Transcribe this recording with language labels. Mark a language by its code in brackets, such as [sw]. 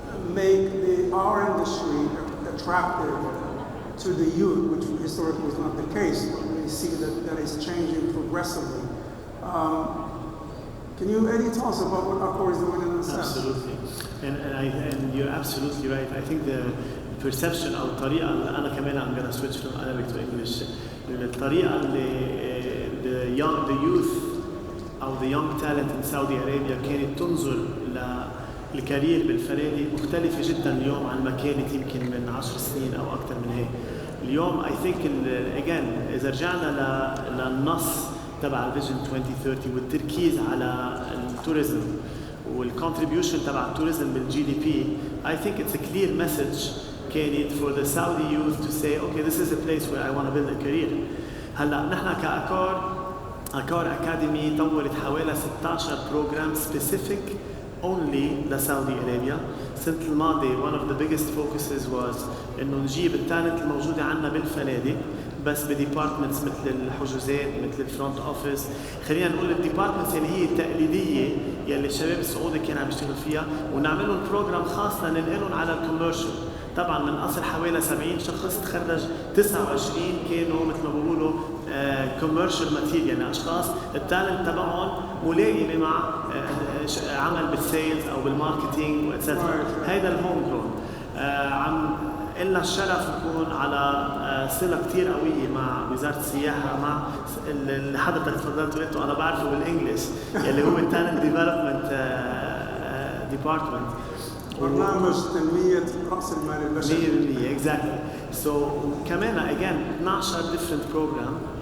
[en] make our industry attractive to the youth, which historically was not the case, but we see that is changing progressively. Can you, Eddy, tell us about what Accor is doing in that sense? Absolutely, and you're absolutely right. I think the perception [ar] أو الطريقة اللي أنا كمان [en] I'm gonna switch from Arabic to English. [ar] الطريقة اللي [en] the youth [ar] أو [en] the young talent [ar] in Saudi Arabia كانت تنظر للكارير بالفنادق مختلفة جدا اليوم عن ما كانت يمكن من 10 سنين أو أكثر من هيك. اليوم [en] I think again [ar] إذا رجعنا للنص تبع الفيجن 2030 والتركيز على التوريزم والcontribution تبع التوريزم بالجي دي بي, [en] I think it's a clear message [ar] كانت [en] for the Saudi youth to say okay, this is a place where I want to build a career. [ar] هلا نحن كأكور أكاديمي طورت حوالي 16 [en] program specific only [ar] لسعودي أرابيا. السنة الماضية [en] one of the biggest focuses was [ar] إنه نجيب التالنت الموجودة عنا بالفنادق بس بديبارتمنتس مثل الحجوزات مثل الفرونت اوفيس، خلينا نقول الديبارتمنتس اللي هي التقليديه يلي الشباب السعودي كانوا عم يشتغلوا فيها، ونعمل لهم بروجرام خاص لننقلهم على الكوميرشال. طبعا من اصل حوالي 70 شخص تخرج 29 كانوا مثل ما بيقولوا كوميرشال ماتيريال، يعني اشخاص التالنت تبعهم ملائمه مع عمل بالسيلز او بالماركتينج واتسترا. هيدا الهوم جرون. عم إلا الشرف يكون على صلة كتير قوية مع وزارة السياحة، مع اللي حضرتك تفضلت وقلته أنا بعرفه بالإنجليش اللي هو Talent Development Department. برنامج تنمية رأس المال البشري. [en] 100% exactly. So [ar] كمان [en] again 12 different program.